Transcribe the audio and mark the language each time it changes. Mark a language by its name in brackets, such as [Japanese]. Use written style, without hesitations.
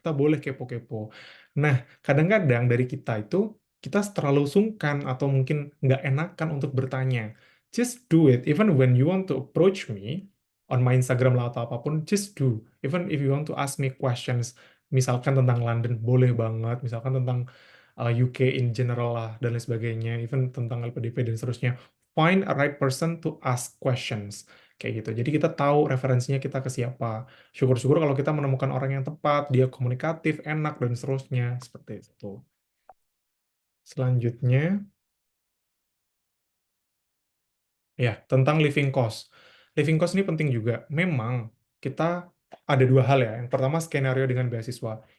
[Indonesian] Kita boleh kepo-kepo. Nah, kadang-kadang dari kita itu kita terlalu sungkan atau mungkin nggak enakan untuk bertanya. [English] Just do it. Even when you want to approach me on my Instagram [Indonesian] lah atau apapun, [English] just do. Even if you want to ask me questions, [Indonesian] misalkan tentang London, boleh banget. Misalkan tentang UK [English] in general [Indonesian] lah dan lain sebagainya, even tentang LPDP dan seterusnya. [English] Find a right person to ask questions. [Indonesian] Kayak gitu. Jadi kita tahu referensinya kita ke siapa. Syukur-syukur kalau kita menemukan orang yang tepat, dia komunikatif, enak, dan seterusnya. Seperti itu. Selanjutnya, ya, tentang living cost. Living cost ini penting juga. Memang kita ada dua hal ya. Yang pertama, skenario dengan beasiswa.